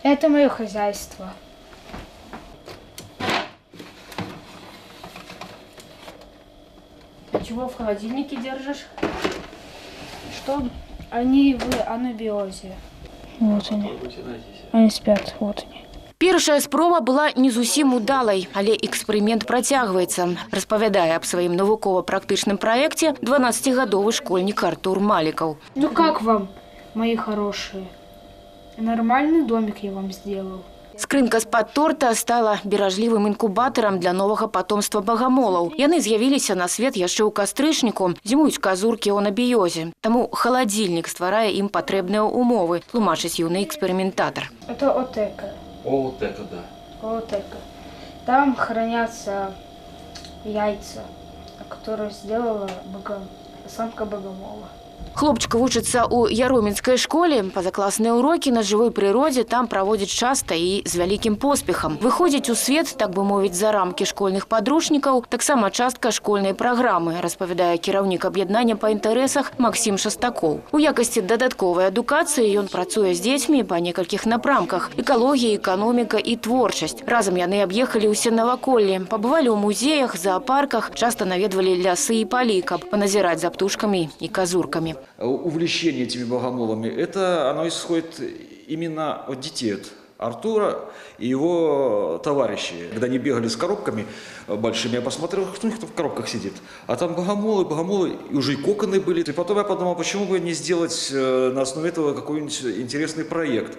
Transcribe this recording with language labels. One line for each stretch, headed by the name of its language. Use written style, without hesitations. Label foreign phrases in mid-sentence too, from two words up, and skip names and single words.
Russian: Это мое хозяйство. А чего в холодильнике держишь? Что они в анабиозе. Вот они. Они спят, вот они.
Belarusian: Першая спроба была не зусім удалай, але эксперимент працягваецца, распавядае аб сваім навукова-практычным праекце 12-гадовы школьнік Артур Малікаў.
Russian: Ну как вам, мои хорошие? Нормальный домик я вам сделал.
Belarusian: Скрынка з-пад торта стала беражлівым інкубатарам для новага патомства багамолаў. Яны з'явіліся на свет яшчэ ў кастрычніку, зімуюць казуркі ў анабіёзе. Таму халадзільнік стварае ім патрэбныя ўмовы, тлумачыць юны эксперыментатар.
Russian: Это отека. Отека, да. Отека. Там хранятся яйца, которые сделала самка богомола.
Belarusian: Хлопчик вучыцца ў яроменскай школе. Пазакласныя урокі на жывой прыродзе там праводзіць часта і з вялікім поспехам. Выходзіць у свет, так бы мовіць, за рамкі школьных падручнікаў, таксама частка школьнай праграмы, распавядае кіраўнік аб'яднання па інтарэсах Максім Шастакоў. У якасці дадатковай адукацыі ён працуе з дзецьмі па некалькіх напрамках: экалогія, эканоміка і творчасць. Разам яны аб'ехалі ўсе наваколле, пабывалі ў музеях, зоапарках, часта наведвалі лясы і палі, каб паназіраць за птушкамі і казуркамі.
Russian: Увлечение этими богомолами, оно исходит именно от детей, от Артура и его товарищей. Когда они бегали с коробками большими, я посмотрел, кто у них в коробках сидит. А там богомолы, и уже и коконы были. И потом я подумал, почему бы не сделать на основе этого какой-нибудь интересный проект.